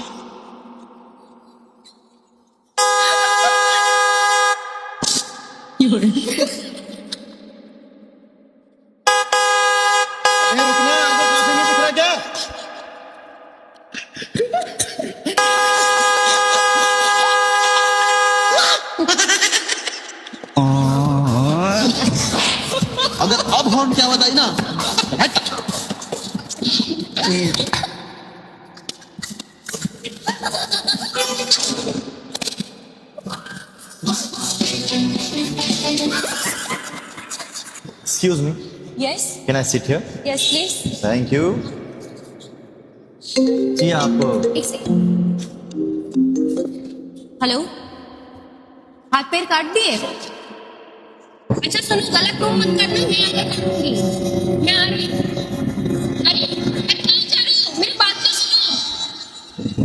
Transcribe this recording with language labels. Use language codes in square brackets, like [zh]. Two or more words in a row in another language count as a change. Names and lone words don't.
[zh] 有人。 [hi] रुकना, आगे काफी नहीं दिख रहा क्या? अगर अब हॉर्न की आवाज आई ना [en] Excuse me, यस can I sit here? Yes please. Thank you. [hi] जी आप एक सेकंड। हेलो, हाथ पैर काट दिए? अच्छा सुनो, गलत मूव मत करना, मैं आगे काटूंगी, मैं आ रही हूँ। अरे अरे कहाँ जा रहे हो? मेरी बात तो सुनो।